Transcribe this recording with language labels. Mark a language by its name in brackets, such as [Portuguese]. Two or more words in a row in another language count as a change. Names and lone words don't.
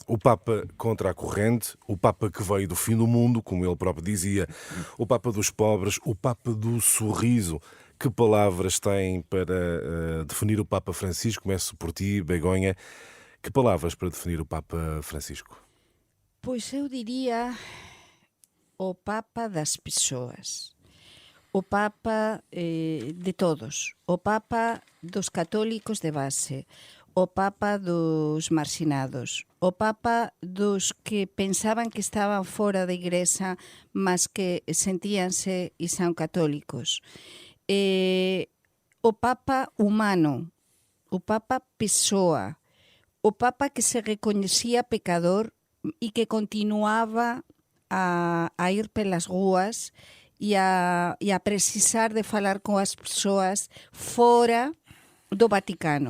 [Portuguese] O Papa contra a corrente, o Papa que veio do fim do mundo, como ele próprio dizia, o Papa dos pobres, o Papa do sorriso. Que palavras tem para definir o Papa Francisco? Começo por ti, Begonha. Que palavras para definir o Papa Francisco? Pois eu diria o Papa das pessoas. [Galician] O Papa de todos, o Papa dos católicos de base, o Papa dos marxinados, o Papa dos que pensaban que estaban fora da Igrexa, mas que sentíanse e son católicos. O Papa humano, o Papa pessoa, o Papa que se recoñecía pecador e que continuaba a ir [Portuguese] pelas ruas [Galician] e a precisar de falar con as persoas fora do Vaticano.